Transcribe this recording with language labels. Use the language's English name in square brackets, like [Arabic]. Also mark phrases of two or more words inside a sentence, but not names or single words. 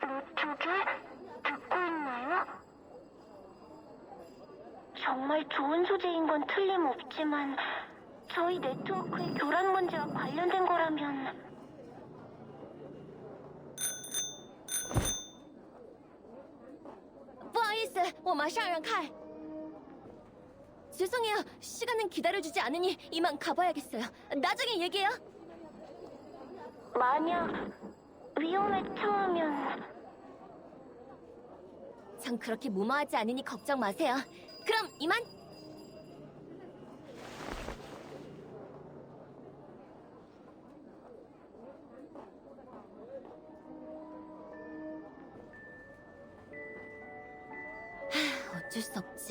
[Korean] 저게 듣고 있나요? 정말 좋은 소재인 건 틀림없지만 저희 네트워크의 교란 문제와 관련된 거라면 [Chinese] 不好意思，我马上让开。 [Korean] 죄송해요. 시간은 기다려주지 않으니 이만 가봐야겠어요. 나중에 얘기해요. 만약 위험에 처하면 전 그렇게 무모하지 않으니 걱정 마세요. 그럼 이만. 어쩔 수 없지.